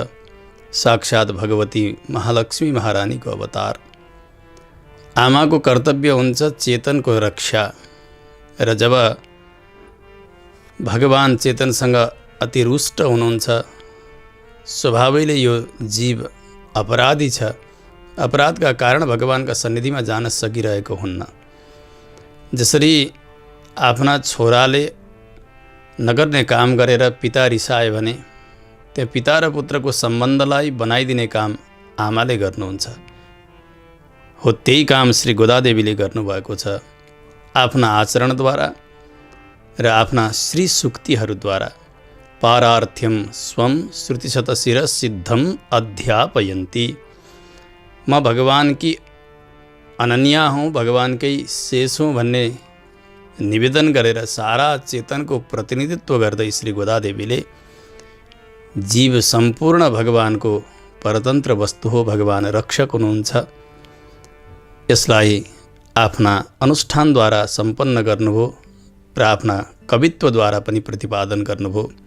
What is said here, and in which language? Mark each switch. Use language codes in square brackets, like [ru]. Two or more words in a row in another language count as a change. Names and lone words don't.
[ne] साक्षात भगवती महालक्ष्मी महारानीको अवतार। आमा को कर्तव्य हुन्छ चेतन को रक्षा र जब भगवान चेतनसँग अति रुष्ट हुनुहुन्छ स्वभावैले यो जीव अपराधी छ। [hi] अपराध का कारण भगवान का सन्निधि में [ne] जान सकिरहेको हुन्न। जसरी आफ्ना छोराले नगर्ने काम गरेर पिता रिसाए भने त्यो पिता र पुत्रको सम्बन्धलाई बनाइदिने काम आमाले गर्नुहुन्छ। हो त्यही काम श्री गोदादेवीले गर्नुभएको छ। आफ्ना आचरणद्वारा र आफ्ना श्री सूक्तिहरूद्वारा [sa] पारार्थ्यम स्वं श्रुतिशतशिरसिद्धम अध्यापयन्ति। [ne] म [hi] भगवान की अनन्या हूँ, भगवान के शेष हूँ [ne] भन्ने निवेदन गरेर सारा चेतन को प्रतिनिधित्व गर्दै श्री गोदादेवीले जीव सम्पूर्ण भगवान को परतन्त्र वस्तु हो, भगवान रक्षक हुनुहुन्छ। यसलाई आफ्ना अनुष्ठानद्वारा सम्पन्न गर्नुभयो र आफ्ना कवित्वद्वारा पनि प्रतिपादन गर्नुभयो।